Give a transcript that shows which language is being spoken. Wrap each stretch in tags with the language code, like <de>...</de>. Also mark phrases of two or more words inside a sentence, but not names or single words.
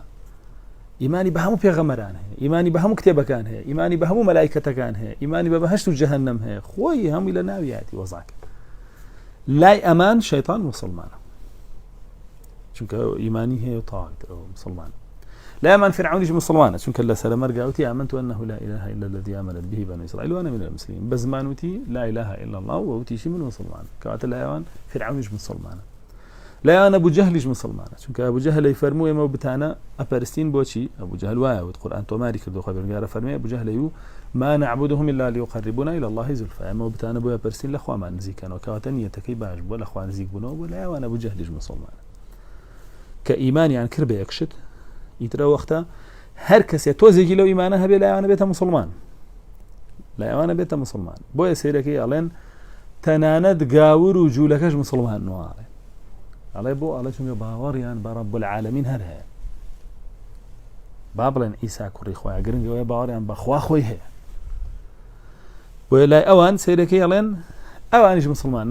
<ckb>ئیمانی بە هەموو پێغەمبەران هەیە، ئیمانی بە هەموو کتێبەکان هەیە، ئیمانی بە هەموو مەلایکەتەکان هەیە، ئیمانی بە بەهەشت و جەهەنەم هەیە، خۆی هەمووی لە ناویاتی وەزاکە. لای ئەمان شەیطان مسلمانە، چونکە ئیمانی هەیە و تاوایتەوە مسلمانە. لا ئەمان فرعونیش مسلمانە، چونکە لە سەرمەرگا وتی</ckb> <ar>آمنت أنه لا إله إلا الذي آمنت به بنو إسرائيل وأنا من المسلمين،</ar> <ckb>بە زمان وتی</ckb> <ar>لا إله إلا الله</ar> <ckb>و وتیشی من مسلمان، کەواتە لای ئەوان فرعونیش مسلمانە. لایەن ئەبوو جەهلیش مسلمانە، چونکە ئەبوو جەهل فەرمووی ئێمە بتانە ئەپەرستین بۆچی؟ ئەبوو جەهل وایە وت قورئان تۆماری کردو خوا پەروەردگار فەرمێ ئەبوو جەهل</ckb> <ar>ما نعبدهم إلا ليقربونا إلى الله زلفى،</ar> <ckb>ئێمە بتانە بۆ ئەپەرستین لە خوامان نزیکەنەوە، کەواتە نیەتەکەی باش بووە لە خوا نزیک بوونەوە، بۆ لایەوان ئەبوو جەهلیش مسلمانە. کە ئیمانیان کرد بە یەک شت، ئیترە وەختە هەر کەسێ تۆزێکی لەو ئیمانە هەبێ لایەوانە بێتە مسلمان، لا ئەوانە بێتە مسلمان بۆیە سەیرەکەی ئەڵێن تەنانەت گاور و جوولەکەش مسلمان نواڵێ ئەڵێ بۆ ئەڵێ چونکە باوەڕیان بە</ckb> <ar>ڕەب العالەمین</ar> <ckb>هەر هەیە با بڵێن ئیسا کوڕی خۆیان گرنگەوەی باوەڕیان بەخوا خۆی هەیە بۆیە لای ئەوان سەیرەکەی ئەڵێن ئەوانیش مسلمان</ckb>